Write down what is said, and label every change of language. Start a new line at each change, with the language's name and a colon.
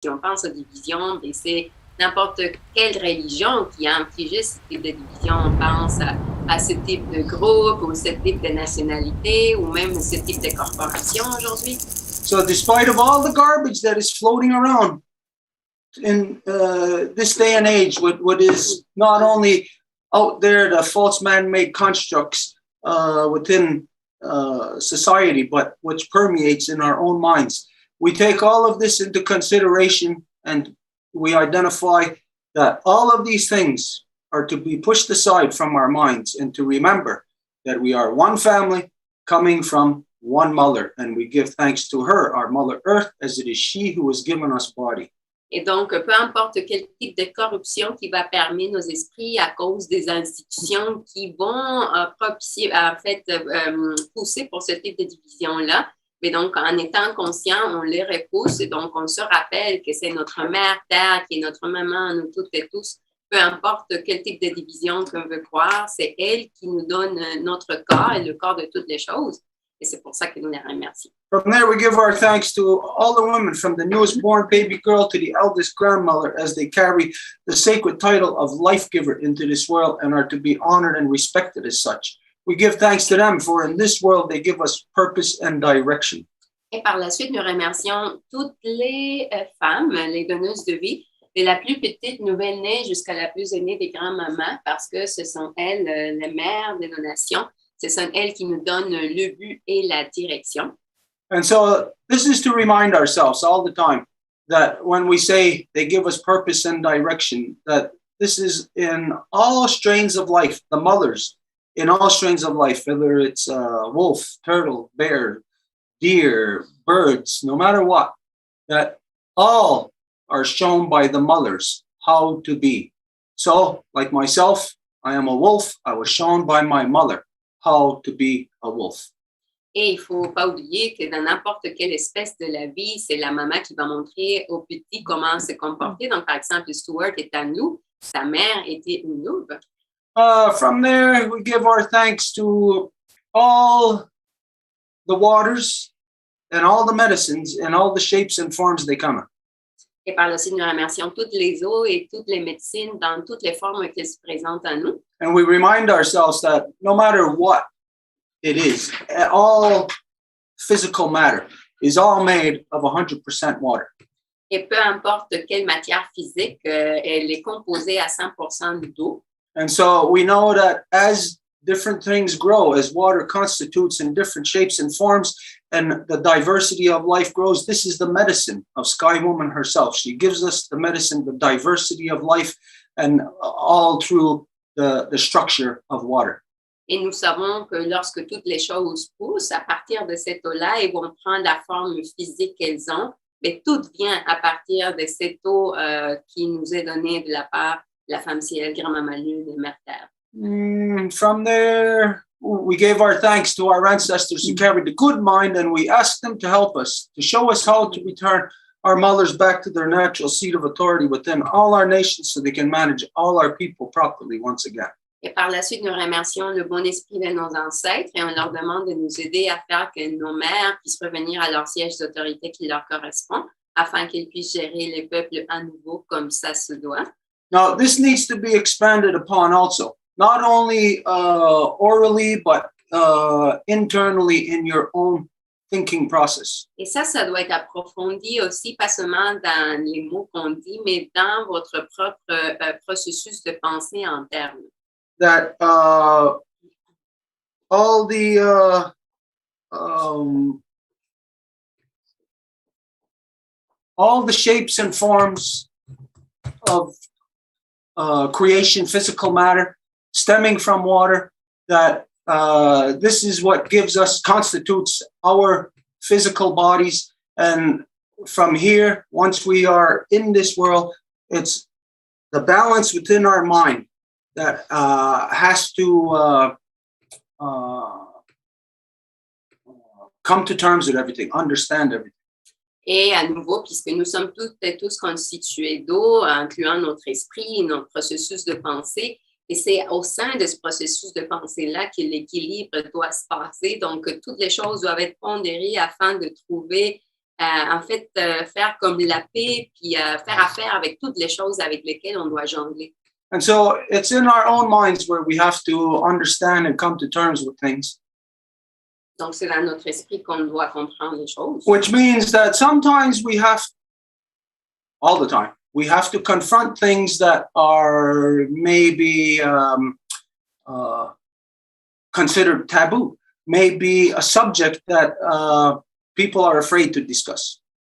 French: Si on pense aux divisions, c'est n'importe quelle religion qui a infligé ce type de division. On pense à ce type de groupe ou ce type de nationalité ou même ce type de corporation aujourd'hui.
English: So despite of all the garbage that is floating around in this day and age, what is not only out there, the false man-made constructs within society, but which permeates in our own minds. We take all of this into consideration and we identify that all of these things are to be pushed aside from our minds and to remember that we are one family coming from one mother, and we give thanks to her, our mother earth, as it is she who has given us body.
French: Et donc, peu importe quel type de corruption qui va permettre nos esprits à cause des institutions qui vont propicier, en fait, pousser pour ce type de division-là. Mais donc, en étant conscient, on les repousse et donc on se rappelle que c'est notre mère terre qui est notre maman, nous toutes et tous. Peu importe quel type de division qu'on veut croire, c'est elle qui nous donne notre corps et le corps de toutes les choses. Et c'est pour ça que nous les remercions.
English: From there, we give our thanks to all the women, from the newest born baby girl to the eldest grandmother, as they carry the sacred title of life giver into this world and are to be honored and respected as such. We give thanks to them, for in this world they give us purpose and direction.
French: Et par la suite, nous remercions toutes les femmes, les donneuses de vie, de la plus petite nouvelle-née jusqu'à la plus aînée des grands-mamans, parce que ce sont elles les mères de nos nations. Ce sont elles qui nous donnent le but et la direction.
English: And so this is to remind ourselves all the time that when we say they give us purpose and direction, that this is in all strains of life, the mothers, in all strains of life, whether it's wolf, turtle, bear, deer, birds, no matter what, that all are shown by the mothers how to be. So, like myself, I am a wolf. I was shown by my mother how to be a wolf.
French: Et il ne faut pas oublier que dans n'importe quelle espèce de la vie, c'est la maman qui va montrer aux petits comment se comporter. Donc, par exemple, Stuart est un nous, sa mère était une louve.
English: From there, we give our thanks to all the waters and all the medicines and all the shapes and forms they come in.
French: Et par la suite, nous remercions toutes les eaux et toutes les médecines dans toutes les formes qu'elles se présentent à nous.
English: And we remind ourselves that no matter what it is, all physical matter is all made of 100% water.
French: Et peu importe quelle matière physique, elle est composée à 100% d'eau.
English: And so we know that as different things grow, as water constitutes in different shapes and forms, and the diversity of life grows, this is the medicine of Sky Woman herself. She gives us the medicine, the diversity of life, and all through the structure of water.
French: Et nous savons que lorsque toutes les choses poussent, à partir de cette eau-là, elles vont prendre la forme physique qu'elles ont, mais tout vient à partir de cette eau qui nous est donnée de la part de la femme ciel, grand-maman lune et mère terre.
English: From there, we gave our thanks to our ancestors who carried the good mind, and we asked them to help us, to show us how to return our mothers back to their natural seat of authority within all our nations so they can manage all our people properly once again.
French: Et par la suite, nous remercions le bon esprit de nos ancêtres et on leur demande de nous aider à faire que nos mères puissent revenir à leur siège d'autorité qui leur correspond, afin qu'ils puissent gérer les peuples à nouveau comme ça se doit.
English: Now, this needs to be expanded upon also, not only orally, but internally in your own thinking process.
French: Et ça doit être approfondi aussi, pas seulement dans les mots qu'on dit, mais dans votre propre processus de pensée en termes.
English: That all the shapes and forms of creation, physical matter, stemming from water, that this is what constitutes our physical bodies. And from here, once we are in this world, it's the balance within our mind that has to come to terms with everything, understand everything.
French: Et à nouveau, puisque nous sommes toutes et tous constitués d'eau, incluant notre esprit, notre processus de pensée, et c'est au sein de ce processus de pensée-là que l'équilibre doit se passer. Donc, toutes les choses doivent être pondérées afin de trouver en fait, faire comme la paix, puis faire affaire avec toutes les choses avec lesquelles on doit jongler.
English: And so it's in our own minds where we have to understand and come to terms with things.
French: Donc, c'est dans notre esprit qu'on doit comprendre les choses.
English: Which means that sometimes we have, all the time, we have to confront things that are maybe considered taboo, maybe a subject that people are afraid to discuss.